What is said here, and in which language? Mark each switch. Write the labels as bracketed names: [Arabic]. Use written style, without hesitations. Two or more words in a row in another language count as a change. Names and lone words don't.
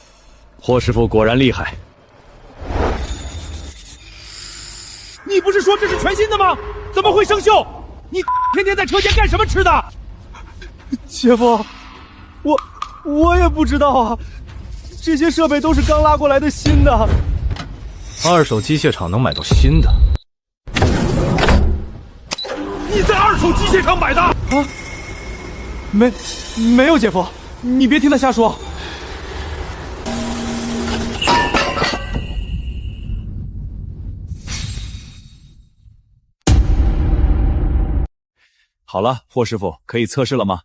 [Chinese] 霍師傅果然厲害。你不是說這是全新的嗎？怎麼會生鏽？你天天在車間幹什麼吃的？姐夫，我也不知道啊，這些設備都是剛拉過來的新的。二手機械廠能買到新的？你在二手機械廠買的？啊？沒有，姐夫，你別聽他瞎說。好了，霍師傅，可以測試了嗎？